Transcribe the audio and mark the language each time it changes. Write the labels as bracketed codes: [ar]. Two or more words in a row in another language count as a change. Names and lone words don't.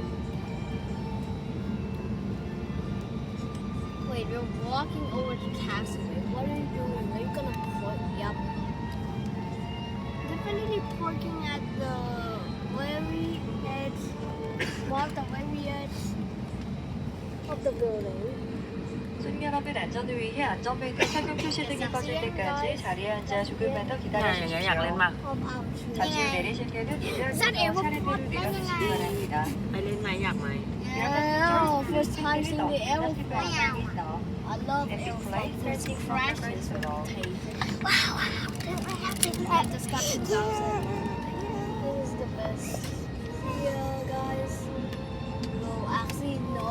[en] Wait, we're walking over to Castaway. What are you doing? Are you gonna put? Yep. Definitely parking at the very edge. Mark the very edge of the building. [ko] 손 여러분 안전을 위해 안전벨트 착용 표시 등이 꺼질 때까지 자리에 앉아 조금만 더 [th] อย่างเงี้ยอยากเล่น [ko] 기다려주십시오. [th] มาก [ko] 잠시 후 내리실 때는 이별부터 차례대로 내려주시기 바랍니다. [th] ไปเล่นไหมอยากไหม [en] Yeah, first time seeing the aeroplane. [ko] 아닙니다. [en] I love Empty aeroplanes. flight, There's taking crashes. from the Wow, wow. I just got 2,000. This is the best. Yeah, guys. No, actually, no.